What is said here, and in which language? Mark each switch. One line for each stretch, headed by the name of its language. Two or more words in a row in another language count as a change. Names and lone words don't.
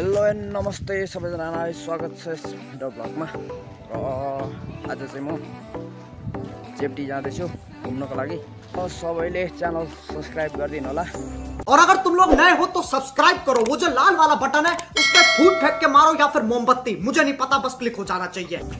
Nepali: नमस्ते सबैजनालाई स्वागत छ यस भिडियो ब्लगमा र आज चाहिँ म चेप्टी जाँदैछु घुम्नको लागि। सबैले च्यानल सब्सक्राइब गरिदिनु होला।
Hindi: और अगर तुम लोग नए हो तो सब्सक्राइब करो, वो जो लाल वाला बटन है उस पर फूट फेंक के मारो या फिर मोमबत्ती, मुझे नहीं पता, बस क्लिक हो जाना चाहिए।